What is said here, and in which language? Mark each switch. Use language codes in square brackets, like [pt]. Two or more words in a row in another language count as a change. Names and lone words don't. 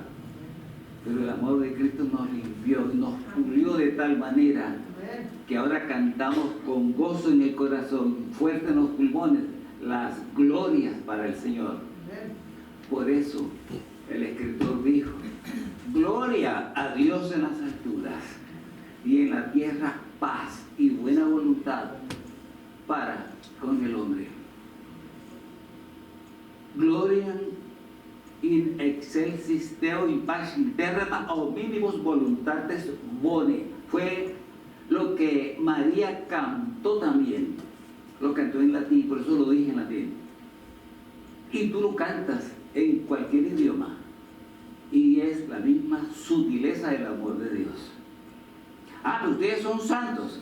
[es] Pero el amor de Cristo nos limpió, nos pulió de tal manera que ahora cantamos con gozo en el corazón, fuerte en los pulmones, las glorias para el Señor. Por eso el escritor dijo: gloria a Dios en las alturas y en la tierra paz y buena voluntad para con el hombre. [la] Gloria in excelsis Deo in pax terra hominibus voluntates bone. [es] Fue lo que María cantó también. Lo cantó en latín, por eso lo dije en latín. Y tú lo cantas en cualquier idioma. Y es la misma sutileza del amor de Dios. Ah, pero ustedes son santos.